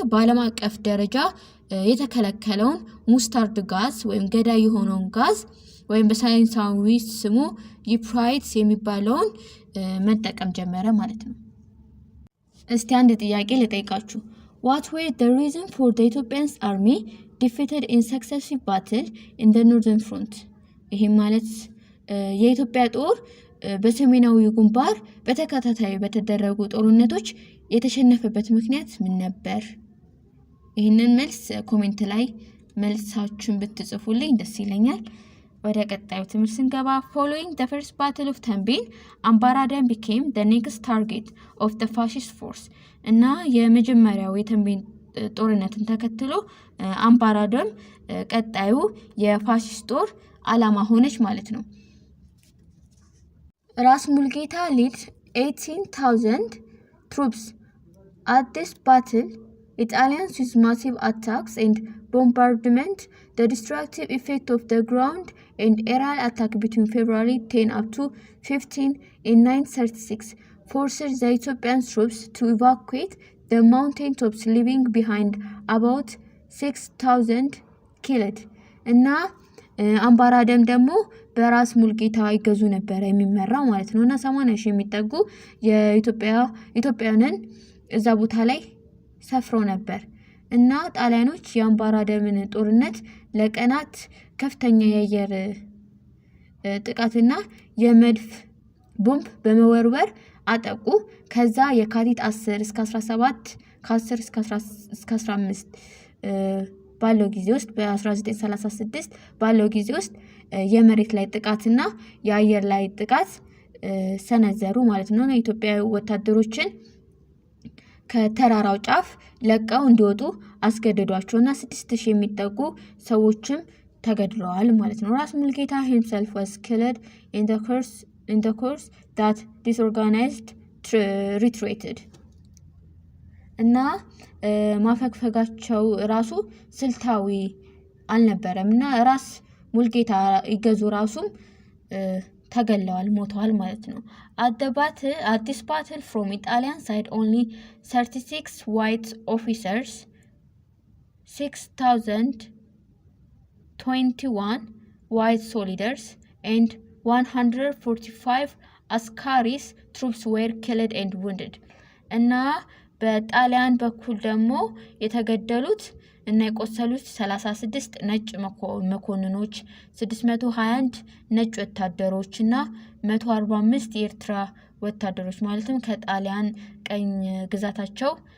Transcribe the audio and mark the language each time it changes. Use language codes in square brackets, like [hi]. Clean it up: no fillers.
[am] በዓለም አቀፍ ደረጃ የተከለከለውን ሙስታርድ ጋዝ ወይም ገዳይ የሆነውን ጋዝ ወይም በሳይንሳዊ ስሙ ይፕራይትስ የሚባለውን መጠቀም ጀመረ ማለት ነው። እስቲ አንድ ጥያቄ ልጠይቃችሁ። [en] What were the reason for the Ethiopian army defeated in successive battle in the northern front? [am] ይሄ ማለት የኢትዮጵያ ጦር በሰሜናዊ ግንባር በተከታታይ በተደረጉ ጦርነቶች የተሸነፈበት ምክንያት ምን ነበር? ይህንን መልስ ኮሜንት ላይ መልሳችሁን ብትጽፉልኝ ደስ ይለኛል። ወደ ቀጣዩ ትምህርት ስንገባ [en] following the first battle of Tembin, Ambaradem became the next target of the fascist force. [am] እና የመጀመሪያው የተንቤን ጦርነትን ተከትሎ አምባራደም ቀጣዩ የፋሺስት ጦር ዓላማ ሆነች ማለት ነው። ራስ ሙልጌታ [en] led 18,000 troops at this battle. Italians used massive attacks and bombardment, the destructive effect of the ground and aerial attack between February 10 up to 15 in 936 forced the Ethiopian troops to evacuate the mountain tops, leaving behind about 6,000 killed. [am] እና አምባራደም ደግሞ በራስ ሙልጌታ ይገዙ ነበር የሚመራው ማለት ነው። እና 80,000 የሚጠጉ የኢትዮጵያውያንን እዛ ቦታ ላይ ሰፍረው ነበር። እና ጣሊያኖች የአምባራደምን ጦርነት ለቀናት ከፍተኛ የአየር ጥቃትና የመድፍ ቦምብ በመወርወር አጠቁ። ከዛ የካቲት 10 እስከ 17 ከ10 እስከ 15 ባለው ጊዜ ውስጥ በ1936 ባለው ጊዜ ውስጥ የመሬት ላይ ጥቃትና የአየር ላይ ጥቃት ሰነዘሩ ማለት ነው። የኢትዮጵያ ወታደሮችን ከተራራው ጫፍ ለቀው እንዲወጡ አስገደዷቸውና 6,000 የሚጠጉ ሰዎችም ተገድለዋል ማለት ነው። ራስ ሙልጌታ [en] himself was killed in the course that disorganized retreated. [am] እና ማፈግፈጋቸው ራሱ ስልታዊ አልነበረም። እና ራስ ሙልጌታ ይገዙ ራሱም ተገለዋል፣ ሞተዋል ማለት ነው። [en] at this battle from Italian side only 36 white officers, 6,021 white soldiers and 145 askaris troops were killed and wounded. [am] እና በጣሊያን በኩል ደግሞ የተገደሉት እና የቆሰሉት 36 ነጭ መኮንኖች፣ 621 ነጭ ወታደሮች እና 145 የኤርትራ ወታደሮች ማለትም ከጣሊያን ቀኝ ግዛታቸው